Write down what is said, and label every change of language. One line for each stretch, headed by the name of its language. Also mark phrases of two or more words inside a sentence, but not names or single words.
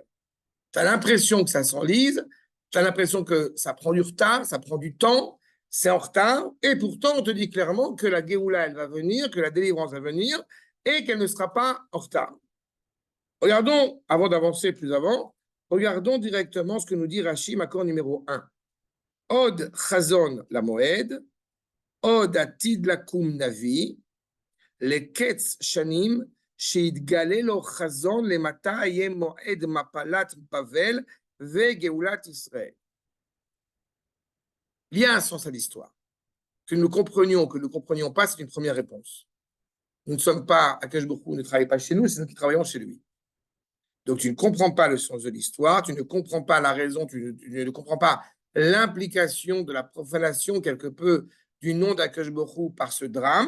French: Tu as l'impression que ça s'enlise, tu as l'impression que ça prend du retard, ça prend du temps, c'est en retard, et pourtant, on te dit clairement que la Géoula, elle va venir, que la délivrance va venir, et qu'elle ne sera pas en retard. Regardons, avant d'avancer plus avant, regardons directement ce que nous dit Rashi, accord numéro 1.
Hebrew: עוד חזון למועד עוד עתיד לקום נביא לקץ שנים, שיתגלה לו חזון למתי יהיה מועד מפלת בבל וגאולת ישראל.
French: Il y a un sens à l'histoire. Que nous comprenions, que nous ne comprenions pas, c'est une première réponse. Nous ne sommes pas, Akadosh Baruch Hu ne travaille pas chez nous, c'est nous qui travaillons chez lui. Donc tu ne comprends pas le sens de l'histoire, tu ne comprends pas la raison, tu ne comprends pas l'implication de la profanation quelque peu du nom d'Akadosh Baruch Hu par ce drame.